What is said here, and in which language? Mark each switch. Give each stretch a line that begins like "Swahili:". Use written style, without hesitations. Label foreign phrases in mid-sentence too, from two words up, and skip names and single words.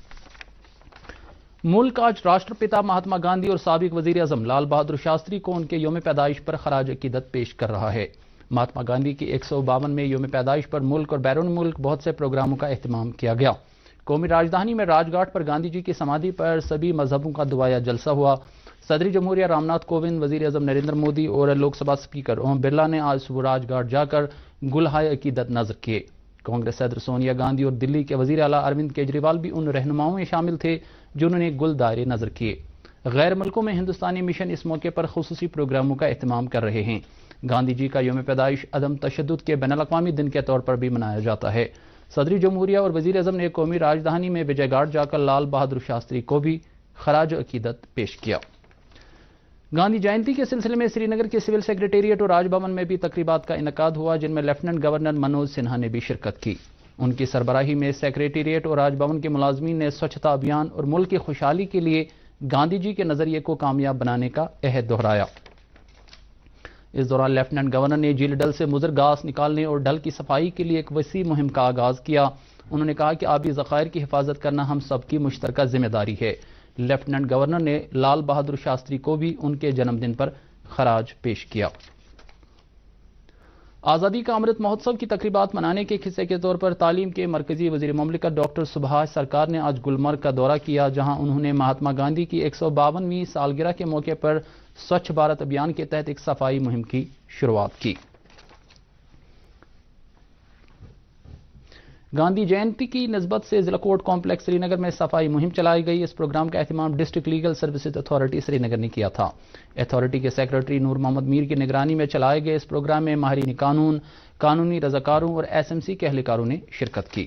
Urdu: ملک آج راشٹرپتا مہاتما گاندھی اور سابق وزیر اعظم لال بہادر شاستری کو ان کے یوم پیدائش پر خراج عقیدت پیش کر رہا ہے۔ مہاتما گاندھی کی 152 میں یوم پیدائش پر ملک اور بیرون ملک بہت سے پروگراموں کا اہتمام کیا گیا۔ قومی راجدھانی میں راج گھاٹ پر گاندھی جی کی سمادھی پر سبھی مذہبوں کا دعائیہ جلسہ ہوا۔ صدر جمہوریہ رام ناتھ کووند، وزیر اعظم نریندر مودی اور لوک سبھا اسپیکر اوم برلا نے آج صبح راج گھاٹ جا کر گلہائے عقیدت نذر کیے۔ کانگریس صدر سونیا گاندھی اور دلی کے وزیر اعلیٰ اروند کیجریوال بھی ان رہنماؤں میں شامل تھے جنہوں نے گل دائرے نذر کیے۔ غیر ملکوں میں ہندوستانی مشن اس موقع پر خصوصی پروگراموں کا اہتمام کر رہے ہیں۔ گاندھی جی کا یوم پیدائش عدم تشدد کے بین الاقوامی دن کے طور پر بھی منایا جاتا ہے۔ صدر جمہوریہ اور وزیر اعظم نے قومی راجدھانی میں وجے گھاٹ جا کر لال بہادر شاستری کو بھی خراج عقیدت پیش کیا۔ گاندھی جینتی کے سلسلے میں سری نگر کے سول سیکریٹریٹ اور راج بھون میں بھی تقریبات کا انعقاد ہوا، جن میں لیفٹیننٹ گورنر منوج سنہا نے بھی شرکت کی۔ ان کی سربراہی میں سیکریٹریٹ اور راج بھون کے ملازمین نے سوچھتا ابھیان اور ملک کی خوشحالی کے لیے گاندھی جی کے نظریے کو کامیاب بنانے کا عہد دہرایا۔ اس دوران لیفٹیننٹ گورنر نے جھیل ڈل سے مضر گھاس نکالنے اور ڈل کی صفائی کے لیے ایک وسیع مہم کا آغاز کیا۔ انہوں نے کہا کہ آبی ذخائر کی حفاظت کرنا ہم سب کی مشترکہ ذمہ داری ہے۔ لیفٹیننٹ گورنر نے لال بہادر شاستری کو بھی ان کے جنم دن پر خراج پیش کیا۔ آزادی کا امرت مہوتسو کی تقریبات منانے کے حصے کے طور پر تعلیم کے مرکزی وزیر مملکت ڈاکٹر سبھاش سرکار نے آج گلمرگ کا دورہ کیا، جہاں انہوں نے مہاتما گاندھی کی 152ویں سالگرہ کے موقع پر سوچھ بھارت ابھیان کے تحت ایک صفائی مہم کی شروعات کی۔ گاندھی جینتی کی نسبت سے ضلع کورٹ کمپلیکس سری نگر میں صفائی مہم چلائی گئی۔ اس پروگرام کا اہتمام ڈسٹرکٹ لیگل سروسز اتھارٹی سری نگر نے کیا تھا۔ اتھارٹی کے سیکرٹری نور محمد میر کی نگرانی میں چلائے گئے اس پروگرام میں ماہرین قانون، قانونی رضاکاروں اور SMC کے اہلکاروں نے شرکت کی۔